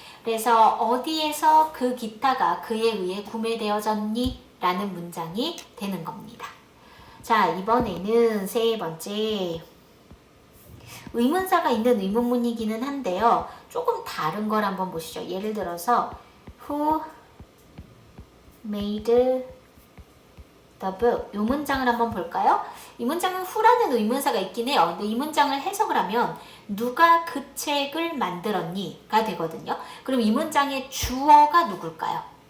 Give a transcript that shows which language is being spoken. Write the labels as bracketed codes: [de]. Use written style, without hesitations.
[ko] 그래서 어디에서 그 기타가 그에 의해 구매되어졌니? 라는 문장이 되는 겁니다. 자, 이번에는 세 번째 의문사가 있는 의문문이기는 한데요. 조금 다른 걸 한번 보시죠. [en] 예를 들어서 Who made the book? [ko] 이 문장을 한번 볼까요? 이 문장은 who라는 의문사가 있긴 해요. 근데 이 문장을 해석을 하면 누가 그 책을 만들었니? 가 되거든요. 그럼 이 문장의 주어가 누굴까요?